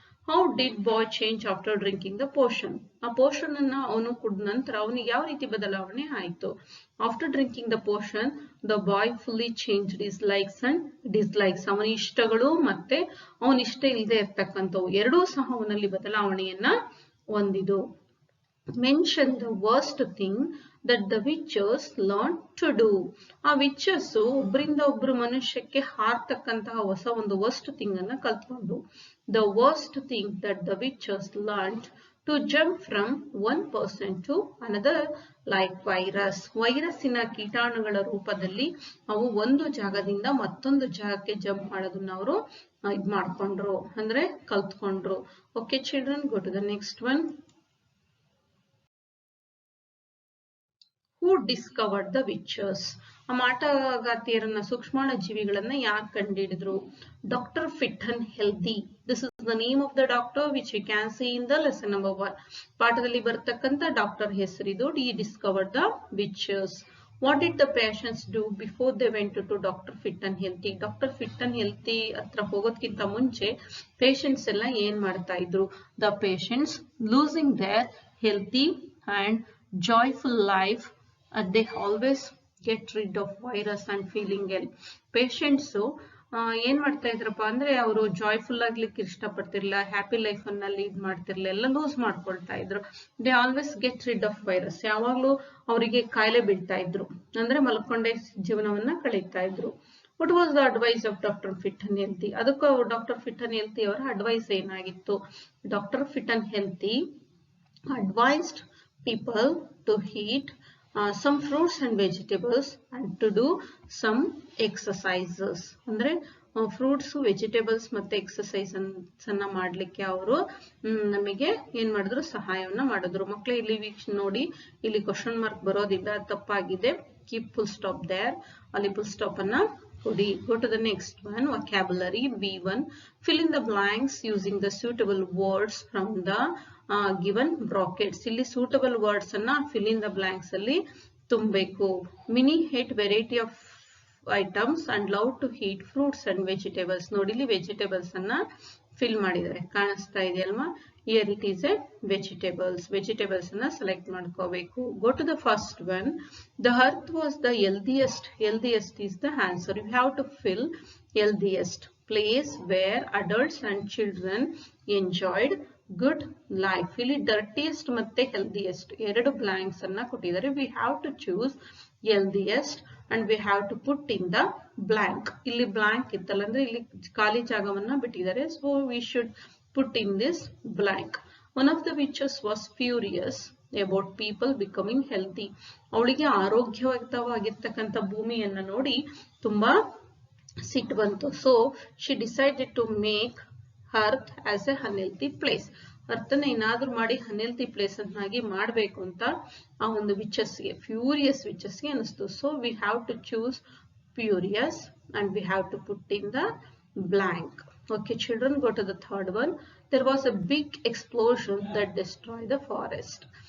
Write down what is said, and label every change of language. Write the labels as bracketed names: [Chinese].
[English] How did boy change after drinking the potion? [Kannada] ಆ portion ಅನ್ನ ಅವನು ಕುಡಿದ ನಂತರ ಅವನಿಗೆ ಯಾವ ರೀತಿ ಬದಲಾವಣೆ ಆಯ್ತು? [English] After drinking the potion the boy fully changed his likes and dislikes. [Kannada] ಅವನ ಇಷ್ಟಗಳು ಮತ್ತೆ ಅವನ ಇಷ್ಟ ಇಲ್ಲದೆ ಇರ್ತಕ್ಕಂಥವು ಎರಡೂ ಸಹ ಅವನಲ್ಲಿ ಬದಲಾವಣೆಯನ್ನ ಹೊಂದಿದು. [English] Mention the worst thing that the witches learned to do. [Kannada] ಆ ವಿಚಸ್ ಒಬ್ಬರಿಂದ ಒಬ್ರು ಮನುಷ್ಯಕ್ಕೆ ಹಾರ್ತಕ್ಕಂತಹ ಹೊಸ ಒಂದು ವರ್ಸ್ಟ್ ಥಿಂಗ್ ಅನ್ನ ಕಲ್ತ್ಕೊಂಡು. [English] The worst thing that the witches learned to jump from one person to another like virus. [Kannada] ವೈರಸ್ಸಿನ ಕೀಟಾಣುಗಳ ರೂಪದಲ್ಲಿ ಅವು ಒಂದು ಜಾಗದಿಂದ ಮತ್ತೊಂದು ಜಾಗಕ್ಕೆ ಜಂಪ್ ಮಾಡೋದನ್ನ ಅವರು ಇದ್ ಮಾಡ್ಕೊಂಡ್ರು ಅಂದ್ರೆ ಕಲ್ತ್ಕೊಂಡ್ರು. [English] Okay children, go to the next one. Who discovered the witches? [Kannada] ಆ ಮಾಟಗಾತಿಯರನ್ನ, ಸೂಕ್ಷ್ಮಾಣ ಜೀವಿಗಳನ್ನ ಯಾರು ಕಂಡುಹಿಡಿದ್ರು? [English] Doctor Fitton Healthy. This is the name of the doctor which you can see in the lesson number 1. [Kannada] ಪಾಠದಲ್ಲಿ ಬರ್ತಕ್ಕಂಥ doctor ಹೆಸರಿದು. [English] he discovered the witches. What did the patients do before they went to Dr. Fit and Healthy? [Kannada] Doctor fit and healthy ಹತ್ರ ಹೋಗೋದಕ್ಕಿಂತ ಮುಂಚೆ patients ಎಲ್ಲ ಏನ್ ಮಾಡ್ತಾ ಇದ್ರು? [English] The patients losing their healthy and joyful life, they always get rid of virus and feeling ill. Patients [Kannada] ಏನ್ ಮಾಡ್ತಾ ಇದ್ರಪ್ಪ ಅಂದ್ರೆ ಅವರು ಜಾಯ್ಫುಲ್ ಆಗ್ಲಿಕ್ಕೆ ಇಷ್ಟಪಡ್ತಿರ್ಲಿಲ್ಲ, ಹ್ಯಾಪಿ ಲೈಫ್ ಅನ್ನ ಲೀಡ್ ಮಾಡ್ತಿರ್ಲಿಲ್ಲ, ಎಲ್ಲ ಲೂಸ್ ಮಾಡ್ಕೊಳ್ತಾ ಇದ್ರು. [English] they always get rid of virus, [Kannada] ಯಾವಾಗ್ಲೂ ಅವರಿಗೆ ಕಾಯಿಲೆ ಬೀಳ್ತಾ ಇದ್ರು, ಅಂದ್ರೆ ಮಲ್ಕೊಂಡೇ ಜೀವನವನ್ನ ಕಳೀತಾ ಇದ್ರು. [English] What was the advice of doctor fit and healthy? [Kannada] ಅದಕ್ಕೂ ಡಾಕ್ಟರ್ ಫಿಟ್ ಅಂಡ್ ಹೆಲ್ತಿ ಅವರ ಅಡ್ವೈಸ್ ಏನಾಗಿತ್ತು? [English] Doctor fit and healthy advised people to eat some fruits and vegetables and to do some exercises. [Kannada] ಅಂದ್ರೆ fruits, vegetables ಮತ್ತೆ exercise ಅನ್ನ ಮಾಡ್ಲಿಕ್ಕೆ ಅವರು ನಮಗೆ ಏನ್ ಮಾಡಿದ್ರು, ಸಹಾಯವನ್ನ ಮಾಡಿದ್ರು. ಮಕ್ಕಳೇ ಇಲ್ಲಿ ನೋಡಿ, ಇಲ್ಲಿ ಕ್ವಶನ್ ಮಾರ್ಕ್ ಬರೋದಿಲ್ಲ, ತಪ್ಪಾಗಿದೆ. [English] keep full stop there, [Kannada] ಅಲ್ಲಿ ಫುಲ್ ಸ್ಟಾಪ್ ಅನ್ನ ಕೊಡಿ. [English] Go to the next one, vocabulary V1. Fill in the blanks using the suitable words from the given brackets. [Kannada] ಇಲ್ಲಿ [English] suitable words [Kannada] ಅನ್ನ [English] fill in the blanks [Kannada] ಅಲ್ಲಿ ತುಂಬಬೇಕು. [English] Mini ate variety of items and love to eat fruits and vegetables. [Kannada] ನೋಡಿ ಇಲ್ಲಿ vegetables ಅನ್ನ fill ಮಾಡಿದ್ದಾರೆ, ಕಾಣಿಸ್ತಾ ಇದೆಯಲ್ವಾ? [English] Here it is a vegetables. [Kannada] Vegetables ಅನ್ನ ಸೆಲೆಕ್ಟ್ ಮಾಡ್ಕೋಬೇಕು. [English] Go to the first one. The earth was the healthiest. Healthiest is the answer. You have to fill healthiest place where adults and children enjoyed good life. [Kannada] ಇಲ್ಲಿ dirtiest ಮತ್ತೆ healthiest ಎರಡು blanks ಅನ್ನ ಕೊಟ್ಟಿದ್ದಾರೆ. [English] We have to choose healthiest and we have to put in the blank. [Kannada] ಇಲ್ಲಿ blank ಇತ್ತಲ್ಲ, ಅಂದ್ರೆ ಇಲ್ಲಿ ಖಾಲಿ ಜಾಗವನ್ನ ಬಿಟ್ಟಿದ್ದಾರೆ. [English] So we should put in this blank. One of the witches was furious about people becoming healthy. [Kannada] ಅವಳಿಗೆ ಆರೋಗ್ಯವಾಗಿರ್ತಕ್ಕಂಥ ಭೂಮಿಯನ್ನ ನೋಡಿ ತುಂಬಾ ಸಿಟ್ಟು ಬಂತು. [English] So she decided to make earth as a unhealthy place. [Kannada] ಅರ್ಥನ ಏನಾದ್ರೂ ಮಾಡಿ ಅನ್ಹೆಲ್ತಿ ಪ್ಲೇಸ್ ಅನ್ನಾಗಿ ಮಾಡಬೇಕು ಅಂತ ಆ ಒಂದು ವಿಚಸ್ಗೆ, ಫ್ಯೂರಿಯಸ್ ವಿಚಸ್ಗೆ ಅನಿಸ್ತು. [English] So we have to choose furious and we have to put in the blank. Okay children, go to the third one. There was a big explosion that destroy the forest.